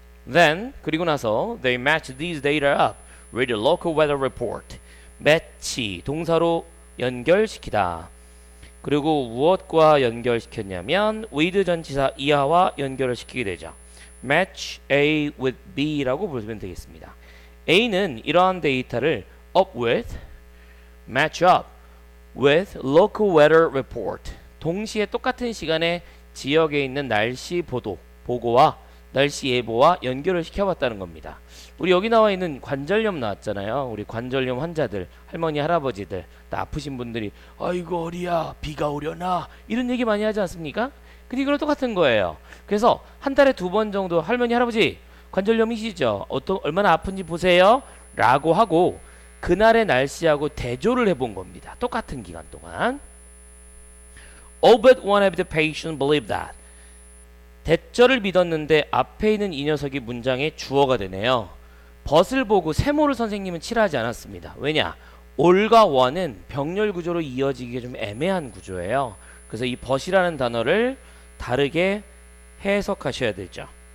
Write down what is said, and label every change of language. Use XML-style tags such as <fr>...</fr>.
<en>Then,</en> <ko>그리고 나서</ko> <en>they match these data up with the local weather report.</en> <ko>match, 동사로 연결시키다. 그리고 무엇과 연결시켰냐면 with 전치사 이하와 연결을 시키게 되죠.</ko> <en>match A with B</en> <ko>라고 부르면 되겠습니다. A는 이러한 데이터를</ko> <en>up with, match up with local weather report.</en> <ko>동시에 똑같은 시간에 지역에 있는 날씨 보고와 날씨 예보와 연결을 시켜봤다는 겁니다. 우리 여기 나와 있는 관절염 나왔잖아요. 우리 관절염 환자들, 할머니, 할아버지들, 아프신 분들이 아이고 어리야 비가 오려나 이런 얘기 많이 하지 않습니까? 근데 이거랑 똑같은 거예요. 그래서 한 달에 2번 정도 할머니, 할아버지 관절염이시죠? 얼마나 아픈지 보세요 라고 하고 그날의 날씨하고 대조를 해본 겁니다. 똑같은 기간 동안.</ko> <en>All but one of the patients believe that.</en> <ko>대절을 믿었는데 앞에 있는 이 녀석이 문장의 주어가 되네요. 벗을 보고 세모를 선생님은 칠하지 않았습니다. 왜냐? all과 one은 병렬 구조로 이어지기가 좀 애매한 구조예요. 그래서 이 벗이라는 단어를 다르게 해석하셔야 되죠.</ko>